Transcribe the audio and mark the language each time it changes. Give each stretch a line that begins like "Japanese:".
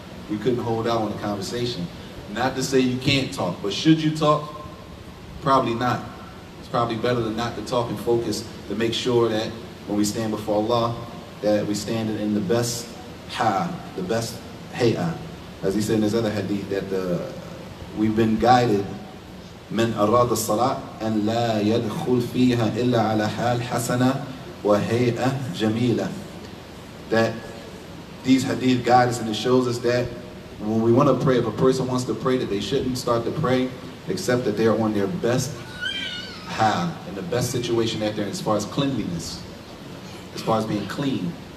English: We couldn't hold out on the conversation. Not to say you can't talk, but should you talk? Probably not. It's probably better than not to talk and focus to make sure that when we stand before Allah, that we stand in the best the best hay'ah. As he said in his other hadith, that we've been guided
Arabic: من أراد الصلاة أن لا يدخل فيها إلا على حال حسنة وهيئة جميلة.
English: That these hadith guide us and it shows us that when we want to pray, if a person wants to pray, that they shouldn't start to pray except that they're on their best hal, in the best situation that they're in as far as cleanliness, as far as being clean.